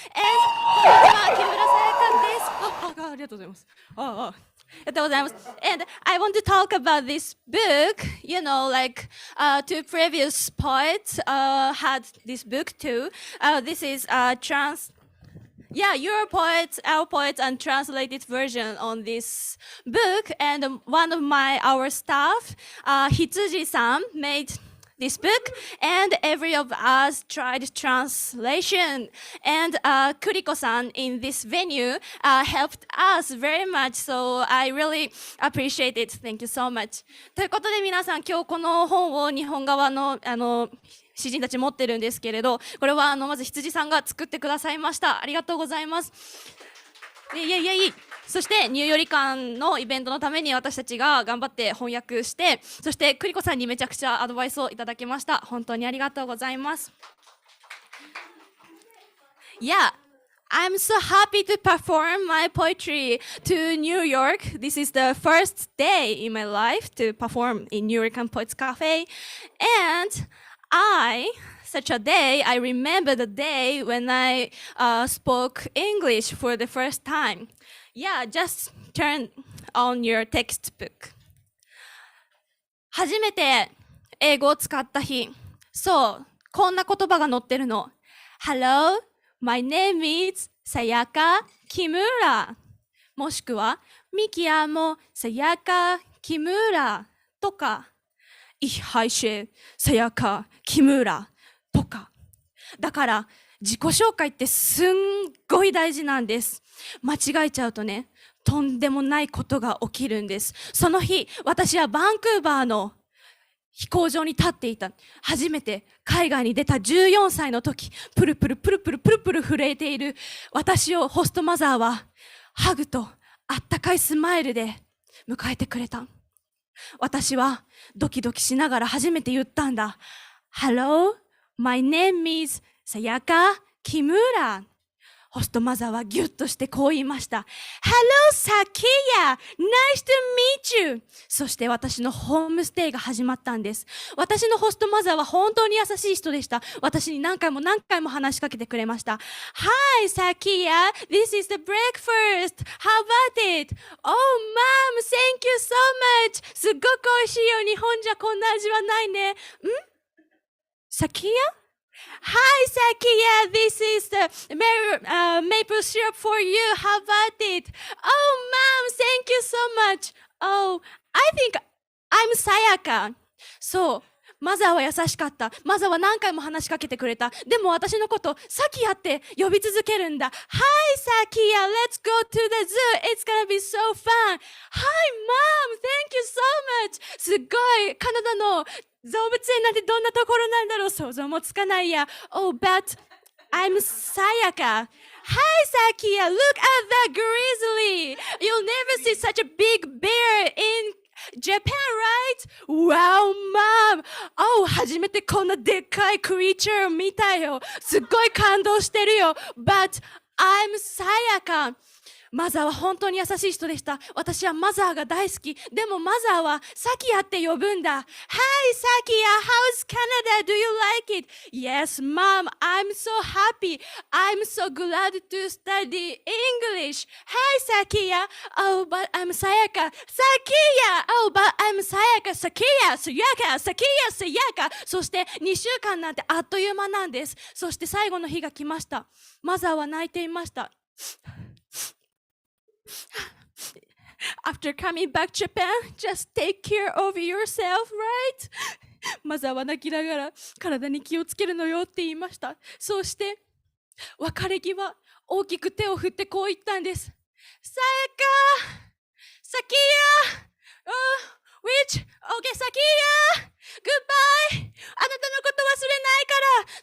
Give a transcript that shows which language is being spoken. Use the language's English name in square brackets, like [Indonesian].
[Japanese] And こんにちは、木村さやかです。ありがとうございます。 [English] And I want to talk about this book. You know, like two previous poets had this book too. This is your poets, our poets, and translated version on this book. And one of our staff, Hitsuji-san, made this book, and every of us tried translation. And Kuriko-san in this venue helped us very much, so I really appreciate it. Thank you so much. [Japanese] ということで皆さん、今日この本を日本側の詩人たち持ってるんですけれど、これはまず羊さんが作ってくださいました。ありがとうございます。イエイイエイイエイ。そしてニューヨリ館のイベントのために私たちが頑張って翻訳して、そしてクリコさんにめちゃくちゃアドバイスをいただきました。本当にありがとうございます。 [English] Yeah, I'm so happy to perform my poetry to New York. This is the first day in my life to perform in New York Poets Cafe. And such a day, I remember the day when I spoke English for the first time. Yeah, just turn on your textbook. [Japanese] 初めて英語を使った日。そう、こんな言葉が載ってるの。 [English] Hello, my name is Sayaka Kimura. [Japanese] もしくは、 [Italian] Mi chiamo Sayaka Kimura [Japanese] とか、 [German] Ich heiße Sayaka Kimura [Japanese] とか。だから自己紹介ってすんごい大事なんです。間違えちゃうとね、とんでもないことが起きるんです。その日、私はバンクーバーの飛行場に立っていた。初めて海外に出た14歳の時、プルプルプルプルプルプル震えている私をホストマザーはハグとあったかいスマイルで迎えてくれた。私はドキドキしながら初めて言ったんだ。 [English] Hello, my name is Sayaka Kimura. [Japanese] ホストマザーはギュッとしてこう言いました。 [English] Hello, Sakiya! Nice to meet you! [Japanese] そして私のホームステイが始まったんです。私のホストマザーは本当に優しい人でした。私に何回も何回も話しかけてくれました。 [English] Hi, Sakiya! This is the breakfast! How about it? Oh, Mom! Thank you so much! [Japanese] すっごく美味しいよ。日本じゃこんな味はないね。 [English] Sakiya?Hi, Sakiya. This is the maple syrup for you. How about it? Oh, Mom, thank you so much. Oh, I think I'm Sayaka. [Japanese] そう。マザーは優しかった。マザーは何回も話しかけてくれた。でも私のことサキヤって呼び続けるんだ。 [English] Hi, Sakiya. Let's go to the zoo. It's gonna be so fun. Hi, Mom. Thank you so much. [Japanese] すっごい。カナダの動物園なんてどんなところなんだろう。想像もつかないや。 [English] Oh, but I'm Sayaka. Hi, Sakiya. Look at that grizzly. You'll never see such a big bear in Japan, right? Wow, Mom. [Japanese] Oh, 初めてこんなでっかいクリーチャー見たよ。すっごい感動してるよ。 [English] But I'm Sayaka. [Japanese] マザーは本当に優しい人でした。私はマザーが大好き。でもマザーはサキヤって呼ぶんだ。 [English] Hi, Sakiya, how's Canada? Do you like it? Yes, Mom, I'm so happy. I'm so glad to study English. Hi, Sakiya. Oh, but I'm Sayaka. Sakiya. Oh, but I'm Sayaka. Sakiya, Sayaka, Sakiya, Sayaka. [Japanese] そして2週間なんてあっという間なんです。そして最後の日が来ました。マザーは泣いていました。 [English] After coming back to Japan, just take care of yourself, right? [Japanese] マザーは泣きながら体に気をつけるのよって言いました。そうして別れ際大きく手を振ってこう言ったんです。さやか、サキヤ、 [English] which? [Japanese] Okay, サキヤ、 [English] goodbye! [Japanese] あなたのこと忘れないから。